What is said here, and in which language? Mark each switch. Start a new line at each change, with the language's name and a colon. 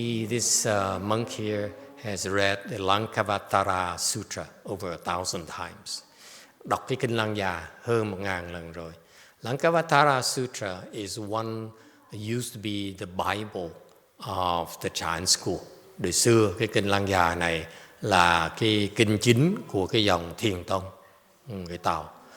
English: This monk here has read the Lankavatara Sutra over 1,000 times.
Vietnamese: Đọc cái kinh Lăng Già hơn 1.000 lần rồi.
English: Lankavatara Sutra is used to be the Bible of the Chan school.
Vietnamese: Đời xưa cái kinh Lăng Già này là cái kinh chính của cái dòng Thiền Tông người Tàu.